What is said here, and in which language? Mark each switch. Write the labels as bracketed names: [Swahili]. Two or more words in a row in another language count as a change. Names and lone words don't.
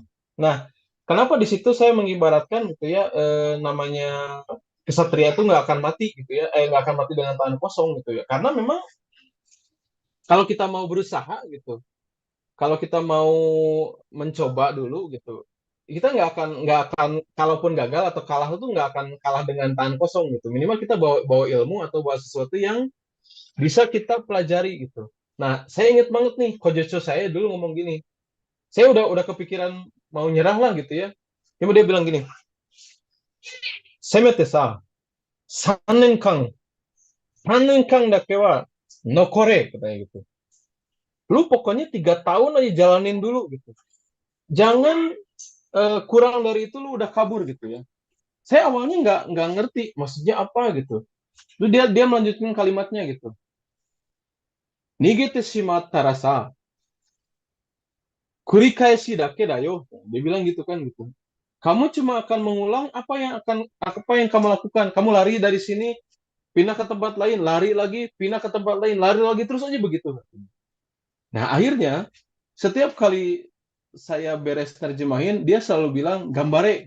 [Indonesian] Nah, kenapa di situ saya mengibaratkan gitu ya, namanya kesatria itu nggak akan mati gitu ya, nggak akan mati dengan tangan kosong gitu ya, karena memang kalau kita mau berusaha gitu, kalau kita mau mencoba dulu gitu, kita nggak akan kalaupun gagal atau kalah itu nggak akan kalah dengan tangan kosong gitu. Minimal kita bawa bawa ilmu atau bawa sesuatu yang bisa kita pelajari gitu. Nah, saya ingat banget nih, Kojocho saya dulu ngomong gini. Saya udah kepikiran mau nyerah lah gitu ya. Cuma dia bilang gini, [Japanese] せめてさ、3年間、3年間だけは残れ, [Indonesian] katanya gitu. Lu pokoknya 3 tahun aja jalanin dulu gitu. Jangan kurang dari itu lu udah kabur gitu ya. Saya awalnya nggak ngerti maksudnya apa gitu. Terus dia melanjutkan kalimatnya gitu. [Japanese] 逃げてしまったらさ繰り返しだけだよ. [Indonesian] Dia bilang gitu kan gitu. Kamu cuma akan mengulang apa yang kamu lakukan. Kamu lari dari sini, pindah ke tempat lain, lari lagi, pindah ke tempat lain, lari lagi terus aja begitu. Nah, akhirnya setiap kali saya beres terjemahin, dia selalu bilang gambare.